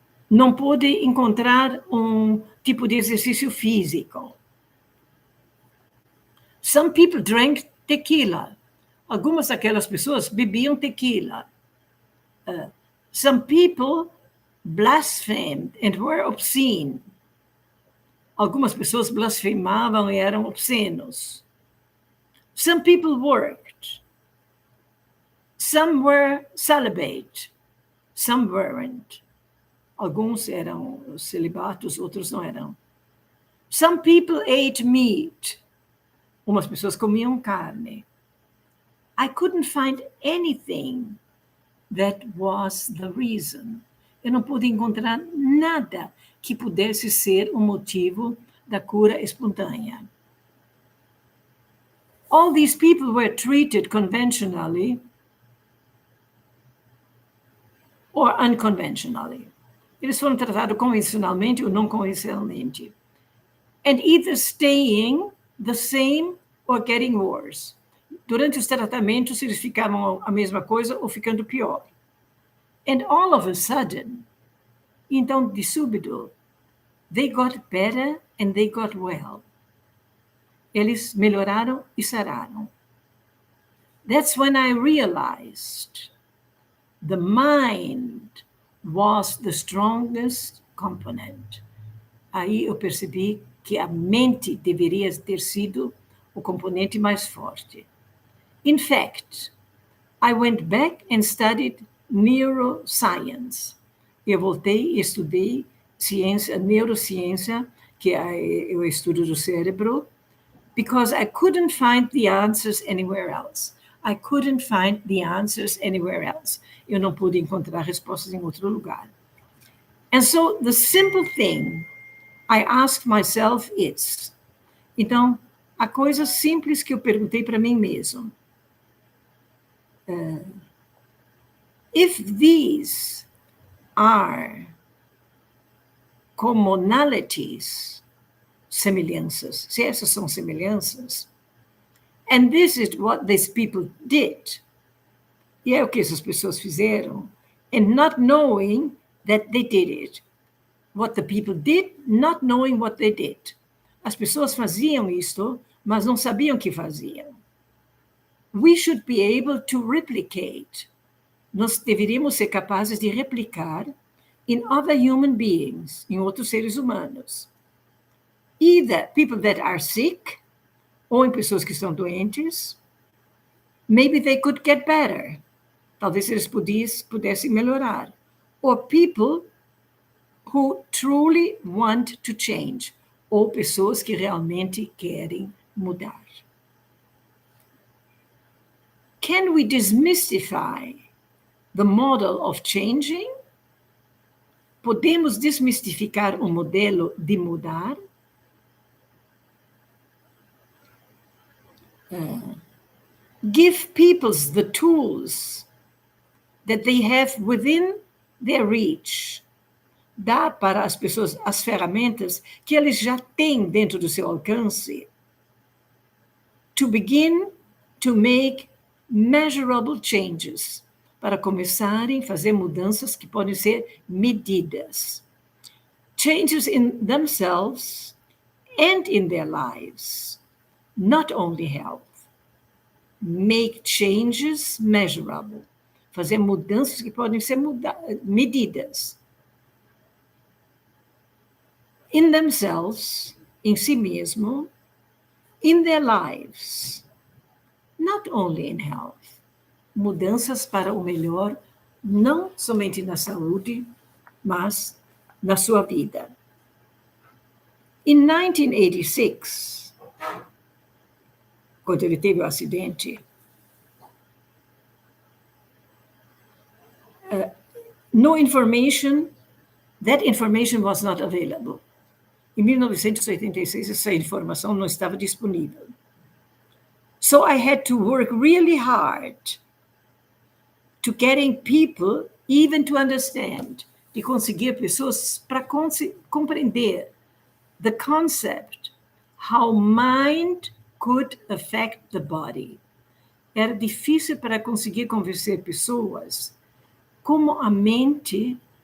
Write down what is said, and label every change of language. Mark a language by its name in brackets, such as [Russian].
[Portuguese] não pôde encontrar um tipo de exercício físico. [English] Some people drank tequila. [Portuguese] Algumas daquelas pessoas bebiam tequila. [English] Some people blasphemed and were obscene. [Portuguese] Algumas pessoas blasfemavam e eram obscenos. [English] Some people worked. Some were celibate. Some weren't. [Portuguese] Alguns eram celibatos, outros não eram. [English] Some people ate meat. [Portuguese] Umas pessoas comiam carne. [English] I couldn't find anything that was the reason. [Portuguese] Eu não pude encontrar nada que pudesse ser o motivo da cura espontânea. [English] All these people were treated conventionally or unconventionally. [Portuguese] Eles foram tratados convencionalmente ou não convencionalmente. [English] And either staying the same or getting worse. [Portuguese] Durante os tratamentos, eles ficavam a mesma coisa ou ficando pior. [English] And all of a sudden, [Portuguese] então, de súbito, [English] they got better and they got well. [Portuguese] Eles melhoraram e sararam. [English] That's when I realized the mind was the strongest component. [Portuguese] Aí eu percebi que a mente deveria ter sido o componente mais forte. [English] In fact, I went back and studied neuroscience. [Portuguese] Eu voltei e estudei neurociência, que é o estudo do cérebro, [English] because I couldn't find the answers anywhere else. I couldn't find the answers anywhere else. [Portuguese] Eu não pude encontrar respostas em outro lugar. [English] And so the simple thing I asked myself is, [Portuguese] então, a coisa simples que eu perguntei para mim mesmo, [English] if these are commonalities, [Portuguese] semelhanças, se essas são semelhanças, [English] and this is what these people did, [Portuguese] e é o que essas pessoas fizeram, [English] and not knowing that they did it. What the people did, not knowing what they did. [Portuguese] As pessoas faziam isto, mas não sabiam que faziam. [English] We should be able to replicate. [Portuguese] Nós deveríamos ser capazes de replicar [English] in other human beings, [Portuguese] em outros seres humanos. [English] Either people that are sick, [Portuguese] ou em pessoas que estão doentes. [English] Maybe they could get better. [Portuguese] Talvez eles pudessem melhorar. [English] Or people who truly want to change, [Portuguese] ou pessoas que realmente querem mudar. [English] Can we demystify the model of changing? [Portuguese] Podemos desmistificar o modelo de mudar? [English] Give people the tools that they have within their reach. [Portuguese] Dá para as pessoas as ferramentas que eles já têm dentro do seu alcance. [English] To begin to make measurable changes. [Portuguese] Para começarem a fazer mudanças que podem ser medidas. [English] Changes in themselves and in their lives. Not only health. Make changes measurable. [Portuguese] Fazer mudanças que podem ser medidas. [English] In themselves, [Portuguese] em si mesmo, [English] in their lives, not only in health. [Portuguese] Mudanças para o melhor, não somente na saúde, mas na sua vida. [English] In 1986, [Portuguese] quando ele teve o acidente, [English] no information, that information was not available. [Portuguese] Em 1986, essa informação não estava disponível. [English] So I had to work really hard to getting people even to understand, [Portuguese] de conseguir pessoas para compreender [English] the concept, how mind could affect the body. [Portuguese] Era difícil para conseguir convencer pessoas como a mente